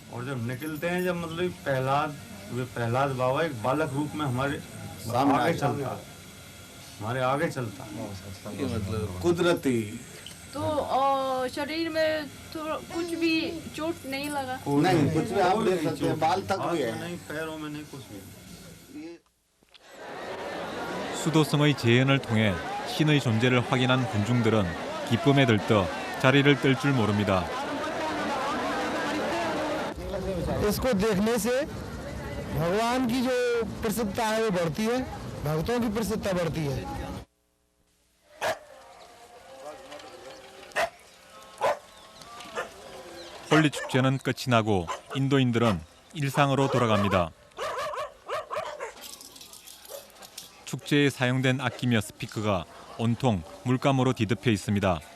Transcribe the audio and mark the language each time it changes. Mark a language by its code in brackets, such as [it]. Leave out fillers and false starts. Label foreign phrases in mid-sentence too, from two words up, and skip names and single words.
[hi] जब निकलते हैं, जब मतलब प्रहलाद बाबा एक बालक रूप में हमारे आगे चलता मतलब कुदरती तो शरीर में तो कुछ भी चोट नहीं लगा? नहीं, कुछ भी आप देख सकते हैं, बाल तक भी है। नहीं, पैरों में नहीं, कुछ भी। [ko] 수도승의 재현을 통해 신의 존재를 확인한 군중들은 기쁨에 들떠 자리를 뜰 줄 모릅니다. [hi] इसको देखने से भगवान की जो प्रसिद्धता है वो बढ़ती है, भक्तों की प्रसिद्धता बढ़ती है। [ko] 홀리 축제는 끝이 나고 인도인들은 일상으로 돌아갑니다. 축제에 사용된 악기며 스피커가 온통 물감으로 뒤덮여 있습니다.